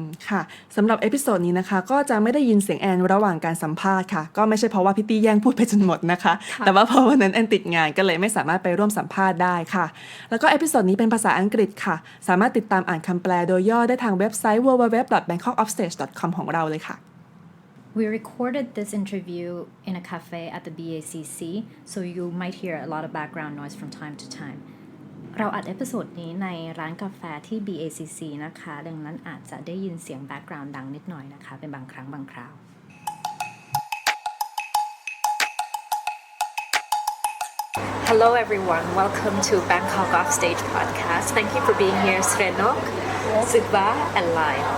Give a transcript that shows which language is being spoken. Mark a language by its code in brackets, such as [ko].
[th] ค่ะสำหรับเอพิโซดนี้นะคะก็จะไม่ได้ยินเสียงแอนระหว่างการสัมภาษณ์ค่ะก็ไม่ใช่เพราะว่าพี่ตี้แย่งพูดไปจนหมดนะคะแต่ว่าเพราะวันนั้นแอนติดงานก็เลยไม่สามารถไปร่วมสัมภาษณ์ได้ค่ะแล้วก็เอพิโซดนี้เป็นภาษาอังกฤษค่ะสามารถติดตามอ่านคำแปลโดยย่อได้ทางเว็บไซต์ www.bangkokoffstage.com ของเราเลยค่ะ [en] We recorded this interview in a cafe at the BACC, so you might hear a lot of background noise from time to time. [th] เราอัดเอพิโซดนี้ในร้านกาแฟที่ BACC นะคะดังนั้นอาจจะได้ยินเสียง background ดังนิดหน่อยนะคะเป็นบางครั้งบางคราว [en] Hello everyone, welcome to Bangkok Offstage podcast. Thank you for being here, Sreynoch, Sugba, and Lai.